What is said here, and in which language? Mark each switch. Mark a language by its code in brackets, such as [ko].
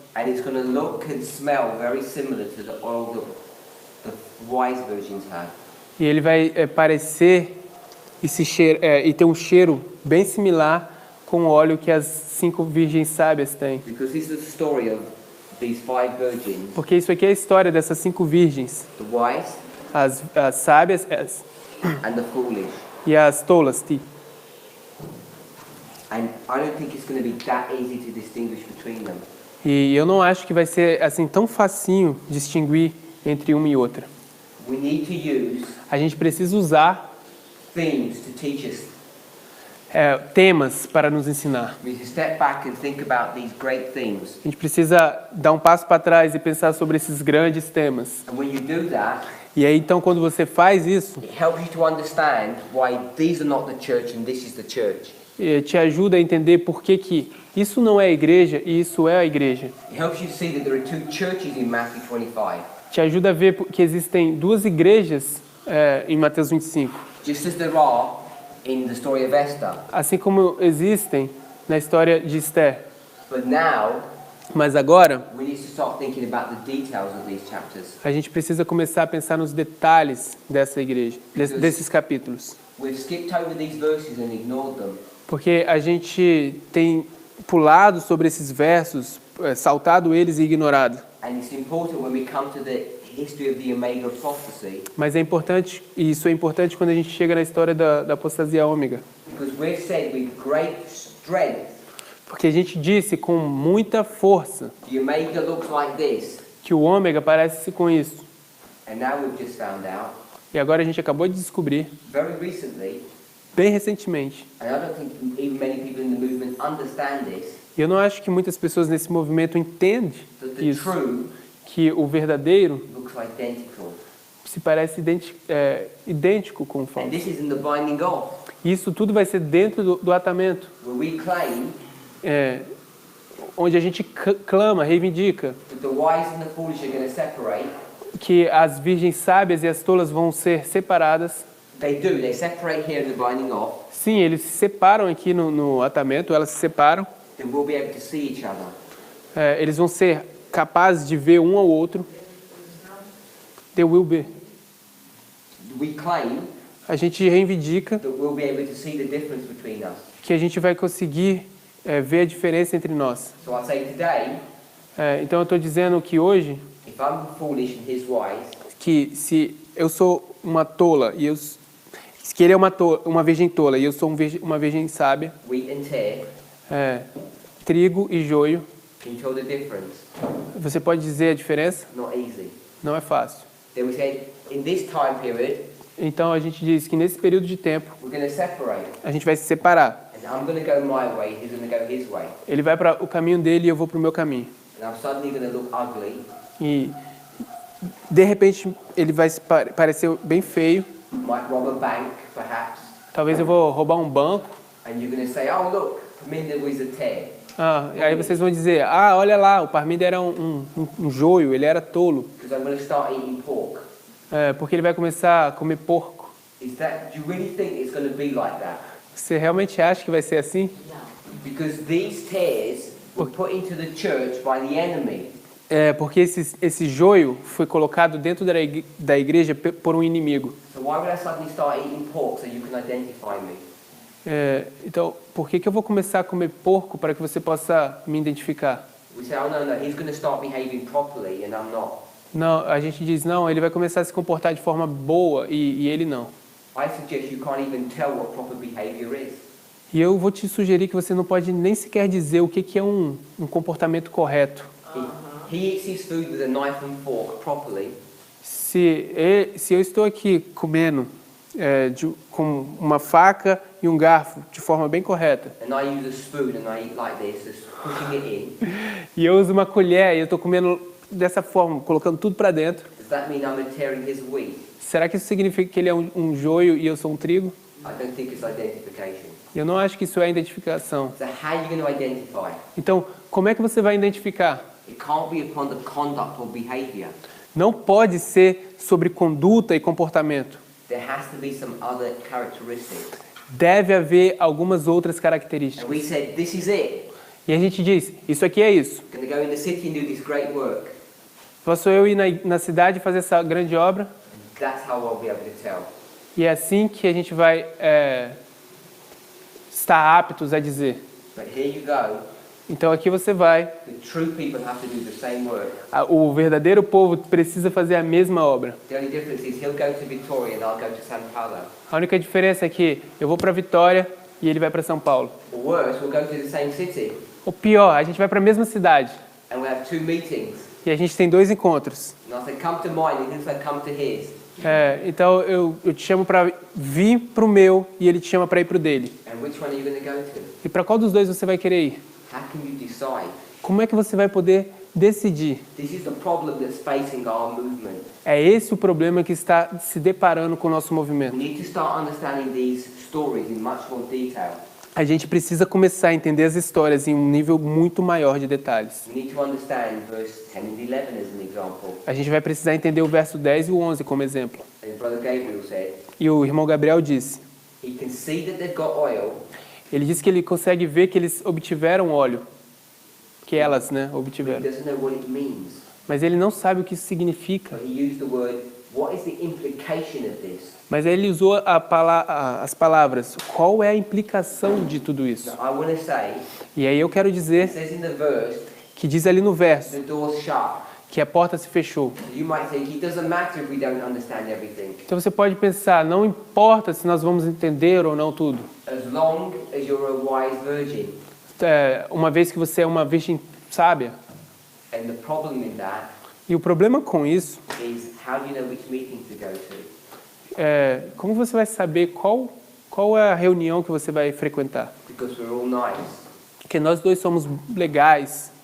[en] and it's going to look and smell very similar to the oil that the wise virgins had. [pt] e ele vai parecer e ter um cheiro bem similar com o óleo que as 5 virgens sábias têm. [en] Because this is the story of these 5 virgins, [pt] Porque isso aqui é a história dessas 5 virgens, [en] the wise [pt] as sábias [en] and the foolish. [pt] e as tolas. [en] And I don't think it's going to be that easy to distinguish between them. [pt] E eu não acho que vai ser assim tão facinho distinguir entre uma e outra. [en] We need to use [pt] A gente precisa usar [en] themes to teach us. [pt] temas para nos ensinar. [en] We need to step back and think about these great themes. [pt] A gente precisa dar um passo para trás e pensar sobre esses grandes temas. [en] And when you do that, [pt] E aí, então, quando você faz isso, [en] it helps you to understand why these are not the church and this is the church. [pt] te ajuda a entender por que isso não é a igreja e isso é a igreja. [en] It helps you to see that there are 2 churches in Matthew 25. [pt] Te ajuda a ver que existem 2 igrejas em Mateus 25. [en] Just as there are in the story of Esther. [pt] Assim como existem na história de Esther. [en] But now, [pt] Mas agora, [en] we need to start thinking about the details of these chapters. [pt] a gente precisa começar a pensar nos detalhes dessa igreja, desses capítulos. [en] We've skipped over these verses and ignored them. [pt] Porque a gente tem pulado sobre esses versos, saltado eles e ignorado. [en] And it's important when we come to the history of the Omega prophecy, [pt] Mas é importante, e isso é importante quando a gente chega na história da apostasia ômega. [en] because we've said with great strength, [pt] Porque a gente disse com muita força [en] the Omega looks like this. [pt] que o ômega parece-se com isso. [en] And now we've just found out, [pt] E agora a gente acabou de descobrir, [en] very recently, [pt] bem recentemente, [en] and I don't think even many people in the movement understand this, [pt] e eu não acho que muitas pessoas nesse movimento entendem [en] that the [pt] isso, [en] true [pt] que o verdadeiro [en] looks identical. [pt] se parece idêntico com o [en] And [pt] falso. [en] this is in the binding of, [pt] E isso tudo vai ser dentro do atamento, [en] where we claim [pt] onde a gente clama, reivindica, [en] that the wise and the foolish are going to separate. [pt] que as virgens sábias e as tolas vão ser separadas. [en] They separate here in the binding of, [pt] Sim, eles se separam aqui no atamento, elas se separam. [en] then we'll be able to see each other. [pt] Eles vão ser capazes de ver um ao outro. [en] They will be. We claim [pt] A gente reivindica [en] that we'll be able to see the difference between us. [pt] que a gente vai conseguir ver a diferença entre nós. [en] So I say today, [pt] Então eu estou dizendo que hoje, [en] if I'm foolish and he's wise, [pt] que se eu sou uma tola e que ele é uma virgem tola e eu sou uma virgem sábia, [en] wheat and tare, [pt] trigo e joio, [en] can you tell the difference? [pt] você pode dizer a diferença? [en] Not easy. [pt] Não é fácil. [en] Then we said, in this time period, [pt] Então a gente diz que nesse período de tempo [en] we're going to separate. [pt] a gente vai se separar. [en] And I'm going to go my way, he's going to go his way. [pt] Ele vai para o caminho dele e eu vou para o meu caminho. [en] And I'm suddenly going to look ugly. [pt] E de repente ele vai se parecer bem feio. [en] Might rob a bank, perhaps. [pt] Talvez eu vou roubar um banco. [en] And you're going to say, oh, look, Parminder was a tare. [pt] E aí vocês vão dizer, olha lá, o Parminder era um joio, ele era tolo. [en] Because I'm going to start eating pork. [pt] Porque ele vai começar a comer porco. [en] Do you really think it's going to be like that? [pt] Você realmente acha que vai ser assim? [en] Because these tares were put into the church by the enemy. [pt] Porque esse joio foi colocado dentro da igreja por um inimigo. [en] So why would I suddenly start eating pork so you can identify me? [pt] Então, por que eu vou começar a comer porco para que você possa me identificar? [en] We say, oh no, he's going to start behaving properly and I'm not. [pt] Não, a gente diz, não, ele vai começar a se comportar de forma boa e ele não. [en] I suggest you can't even tell what proper behavior is. [pt] E eu vou te sugerir que você não pode nem sequer dizer o que é um comportamento correto. [en] He eats his food with a knife and fork properly. [pt] Se eu estou aqui comendo com uma faca e um garfo de forma bem correta, [en] And I use a spoon and I eat like this, just pushing it in. [pt] e eu uso uma colher e eu estou comendo dessa forma, colocando tudo para dentro, [en] Does that mean I'm tearing his wheat? [pt] será que isso significa que ele é um joio e eu sou um trigo? [en] I don't think it's identification. [pt] Eu não acho que isso é identificação. [en] So how are you going to identify? [pt] Então, como é que você vai identificar? [en] It can't be upon the conduct or behavior. [pt] Não pode ser sobre conduta e comportamento. [en] There has to be some other characteristics. [pt] Deve haver algumas outras [en] And [pt] características. [en] we said, this is it. [pt] E a gente diz, isso aqui é isso. [en] Going to go in the city and do this great work. [pt] Posso eu ir na cidade e fazer essa grande obra? [en] That's how I'll be able to tell. [pt] E é assim que a gente vai estar aptos a dizer. [en] But here you go. [pt] Então aqui você vai. [en] The true people have to do the same work. [pt] O verdadeiro povo precisa fazer a mesma obra. [en] The only difference is he'll go to Victoria and I'll go to São Paulo. [pt] A única diferença é que eu vou para Vitória e ele vai para São Paulo. [en] Or worse, we'll go to the same city [pt] Ou pior, a gente vai para a mesma cidade [en] and we'll have 2 meetings. [pt] e a gente tem 2 encontros. [en] And I'll say, come to mine, and he'll say, come to his. [pt] Então eu te chamo para vir para o meu e ele te chama para ir para o dele. [en] And which one are you going to go to? [pt] E para qual dos dois você vai querer ir? [en] How can you decide? [pt] Como é que você vai poder decidir? [en] This is the problem that's facing our movement. [pt] É esse o problema que está se deparando com o nosso [en] We [pt] movimento. [en] need to start understanding these stories in much more detail. [pt] A gente precisa começar a entender as histórias em um nível muito maior de detalhes. [en] We need to understand verse 10 and 11 as an example. [pt] A gente vai precisar entender o verso 10 e o 11 como exemplo. [en] As Brother Gabriel said, [pt] E o irmão Gabriel disse, [en] he can see that they've got oil, [pt] ele disse que ele consegue ver que eles obtiveram óleo, que elas, [en] but he [pt] obtiveram. [en] doesn't know what it means. [pt] Mas ele não sabe o que isso significa. [en] But he used the word, what is the implication of this? [pt] Mas aí ele usou as palavras, qual é a implicação de tudo isso? [en] Now, I want to say, [pt] E aí eu quero [en] it [pt] dizer [en] says in the verse, [pt] que diz ali no verso [en] the door's shut. [pt] que a porta se fechou. [en] You might think it doesn't matter if we don't understand everything. [pt] Então você pode pensar, não importa se nós vamos entender ou não tudo. [en] As long as you're a wise virgin. [pt] Uma vez que você é uma virgem sábia. [en] And the problem in that [pt] E o problema com isso [en] is, how do you know which meeting to go to? [pt] como você vai saber qual é a reunião que você vai frequentar? [en] Because we're all nice. [pt] Porque nós dois somos legais.